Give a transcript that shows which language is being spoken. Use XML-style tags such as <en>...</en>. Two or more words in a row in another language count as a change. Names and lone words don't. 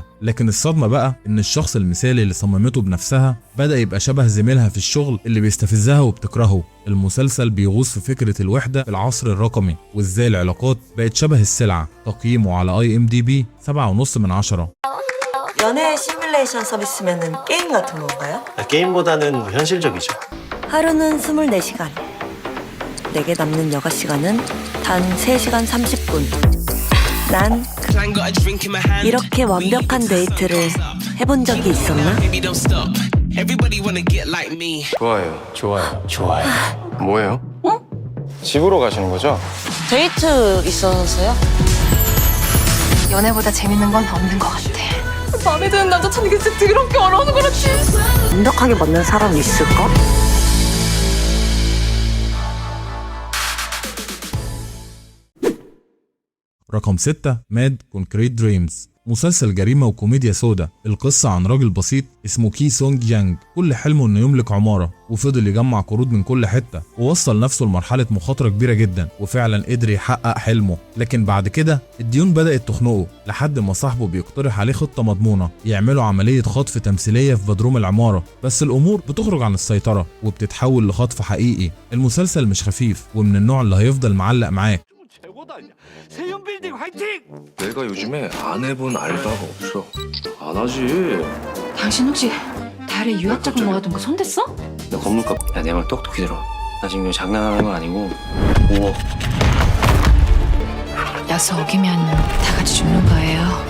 <ar>لكن الصدمة بقى ان الشخص المثالي اللي صممته بنفسها بدأ يبقى شبه زميلها في الشغل اللي بيستفزها وبتكرهه. المسلسل بيغوص في فكرة الوحدة في العصر الرقمي، وازاي العلاقات بقت شبه السلعة. تقييمه على IMDb 7.5.</ar> <ko>연애 시뮬레이션 서비스면은 게임 같은 건가요? 게임보다는 현실적이죠. 하루는 24시간. 내게 남는 여가 시간은 단 3시간 30분. 난 이렇게 완벽한 데이트를 해본 적이 있었나? 좋아요. 뭐예요? 집으로 가시는 거죠? 데이트 있어서요? 연애보다 재밌는 건 없는 것 같아. 마음에 드는 남자 찾는 게 진짜 더럽게 어려운 거 같지? 완벽하게 맞는 사람이 있을까?</ko> <ar>رقم 6 ماد كونكريت دريمز، مسلسل جريمة وكوميديا سودا. القصة عن راجل بسيط اسمه كي سونج جانج، كل حلمه انه يملك عمارة، وفضل يجمع قروض من كل حتة ووصل نفسه لمرحلة مخاطرة كبيرة جدا، وفعلا قدر يحقق حلمه. لكن بعد كده الديون بدأت تخنقه لحد ما صاحبه بيقترح عليه خطة مضمونة يعملوا عملية خطف تمثيلية في بدروم العمارة، بس الأمور بتخرج عن السيطرة وبتتحول لخطف حقيقي. المسلسل مش خفيف ومن النوع اللي هيفضل معلق معاك.</ar> <ko>내가 요즘에 안 해본 알바가 없어. 안 하지. 당신 혹시 달에 유학 자금 모아둔 거 손댔어? 너 건물값. 야, 내 말 똑똑히 들어. 나 지금 장난하는 거 아니고 5억. 약속 어기면 다 같이 죽는 거예요.</ko>